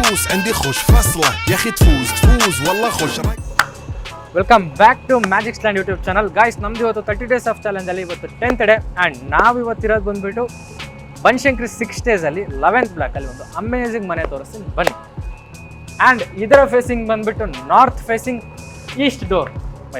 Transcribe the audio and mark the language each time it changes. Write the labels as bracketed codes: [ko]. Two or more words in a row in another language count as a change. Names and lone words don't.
[ar] عندي خوش فصلة يا أخي تفوز والله خوش. [en] welcome back to Magic Stand YouTube channel. [kn] ಗಾಯ್ಸ್, ನಮ್ದು ಇವತ್ತು [en] 30 days of challenge [kn] ಇವತ್ತು [en] 10th day and [kn] ನಾವು ಇವತ್ತಿರೋದು ಬಂದುಬಿಟ್ಟು ಬನಶಂಕರಿ 6 daysಲ್ಲಿ 11th ಬ್ಲಾಕಲ್ಲಿ ಒಂದು ಅಮೇಝಿಂಗ್ ಮನೆ ತೋರಿಸ್ತೀನಿ ಬನ್ನಿ. [en] ಆ್ಯಂಡ್ ಇದರ ಫೇಸಿಂಗ್ ಬಂದುಬಿಟ್ಟು north facing east door ಬನ್ನಿ.